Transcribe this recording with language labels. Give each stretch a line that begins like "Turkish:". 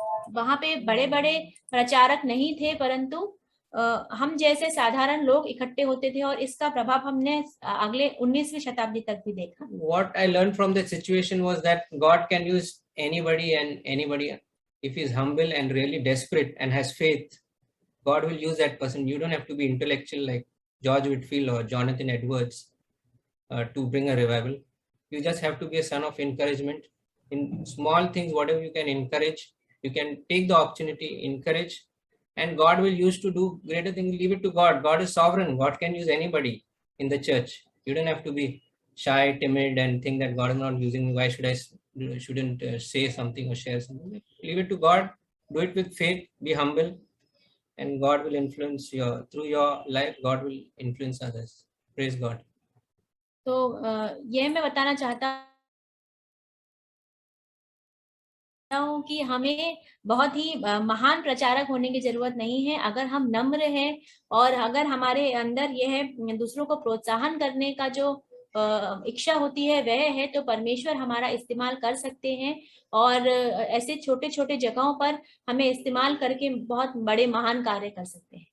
Hindi: वहां पे बड़े प्रचारक नहीं थे परंतु हम जैसे साधारण लोग इकट्ठे होते थे और इसका प्रभाव हमने अगले 19वीं शताब्दी तक भी देखा.
English: What I learned from that situation was that God can use anybody if he's humble and really desperate and has faith. God will use that person. You don't have to be intellectual like George Whitfield or Jonathan Edwards to bring a revival. You just have to be a son of encouragement in small things. Whatever you can encourage, you can take the opportunity, encourage, and God will use to do greater things. Leave it to God. God is sovereign. God can use anybody in the church. You don't have to be shy, timid, and think that God is not using me. Why shouldn't say something or share something? Leave it to God. Do it with faith. Be humble, and God will influence through your life. God will influence others. Praise God.
Hindi: तो यह मैं बताना चाहता हूँ कि हमें बहुत ही महान प्रचारक होने की जरूरत नहीं है. अगर हम नम्र हैं और अगर हमारे अंदर यह दूसरों को प्रोत्साहन करने का जो इच्छा होती है वह है तो परमेश्वर हमारा इस्तेमाल कर सकते हैं और ऐसे छोटे छोटे जगहों पर हमें इस्तेमाल करके बहुत बड़े महान कार्य कर सकते हैं.